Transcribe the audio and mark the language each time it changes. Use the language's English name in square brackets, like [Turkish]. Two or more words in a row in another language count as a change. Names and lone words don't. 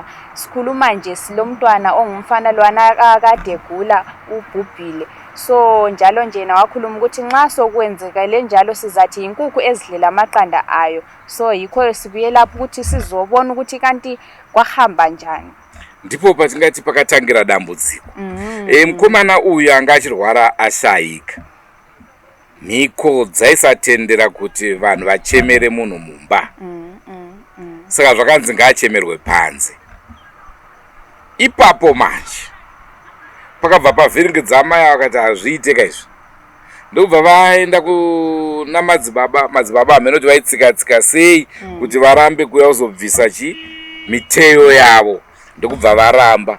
[North Ndebele] Sikhuluma nje silomntwana ongumfana lwana akade gula ubhubhile. So njalo nje nawakhuluma ukuthi nxa sokwenzekele njalo sizathi inkukhu ezidlela amaqanda ayo. So yikho sibuye lapho ukuthi sizobona ukuthi kanti kwahamba njani. [Shona] Ndipo patingati pakatangira dambudziko. Mukomana uyu anga achirwara ashayika. Mhiko dzaisatendera kuti vanhu vachemere munhu mumba. Saka zvakanzi ngaachemerwe panze. Ipapo manje pakabva pavhiringidza amai vakati hazviiteka izvi, ndokubva vaenda kuna madzibaba amenoti vaitsika-tsika sei kuti varambe kuya kuzobvisa miteyo yavo, ndokubva varamba.